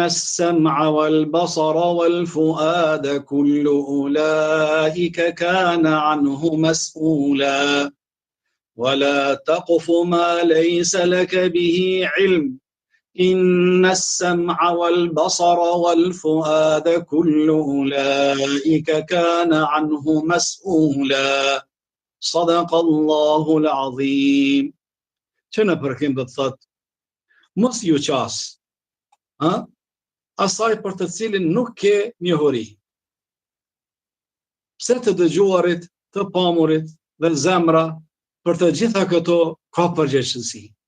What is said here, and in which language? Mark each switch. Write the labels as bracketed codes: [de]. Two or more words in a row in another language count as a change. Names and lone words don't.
[ar] السمع والبصر والفؤاد كل أولئك كان عنه مسؤولا ولا تقف ما ليس لك به علم إن السمع والبصر والفؤاد كل أولئك كان عنه مسؤولا صدق الله العظيم. [sq] Që në përkim do të thotë, mos ju qas, asaj për të cilin nuk ke njohuri. Pse të dëgjuarit, të pamurit dhe zemra, për të gjitha këto ka përgjegjësi.